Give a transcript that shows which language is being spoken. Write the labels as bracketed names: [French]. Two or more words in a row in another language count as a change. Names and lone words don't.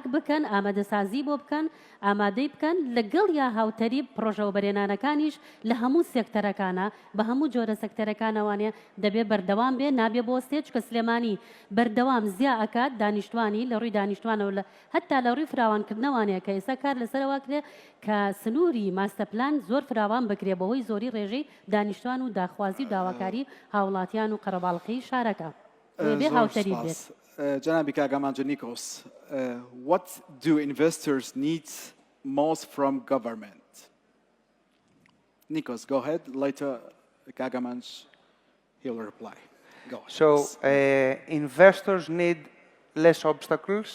[Central Kurdish] بکەن، ئامادەسازی بۆ بکەن، ئامادەی بکەن لەگەڵ یا هاوتەریب پرۆژە وەبەرهێنانەکانیش لە هەموو سێکتەرەکانە بە هەموو جۆرە سەکتەرەکانەوانێ دەبێ بەردەوام بێ، نابێ بۆ ستێج کە سلێمانی بەردەوام زیا ئەکات دانیشتوانی لە ڕووی دانیشتوانەوە لە هەتا لە ڕووی فراوانکردنەوانەیە کە ئێستا کار لەسەرەوە کرێ کە سنووری ماستەپلان زۆر فراوان بکرێ بەهۆی زۆری ڕێژەی دانیشتوان و داخوازی و داواکاری هاوڵاتیان و قەرەباڵقی شارەکە. [English] Janabi Kagamanjo Nikos, what do investors need most from government? Nikos, go ahead. Later, Kagamanj, he'll reply. Go ahead. So investors need less obstacles.